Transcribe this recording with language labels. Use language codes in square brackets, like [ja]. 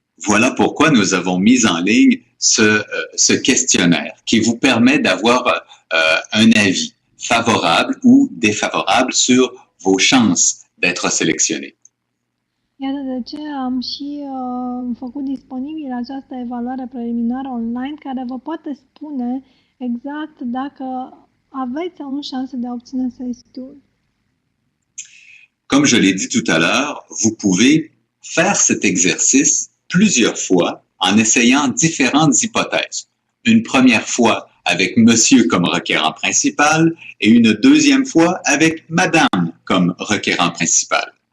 [fr] Voilà pourquoi nous avons mis en ligne ce questionnaire qui vous permet d'avoir un avis favorable ou défavorable sur vos chances d'être sélectionné. [ro] Iată de ce am și făcut disponibil această evaluare preliminară online care vă poate spune exact dacă aveți sau nu șanse de a obține SST-ul. [fr] Comme je l'ai dit tout à l'heure, vous pouvez faire cet exercice plusieurs fois en essayant différentes hypothèses. Une première fois avec monsieur comme requérant principal et une deuxième fois avec madame comme requérant principal.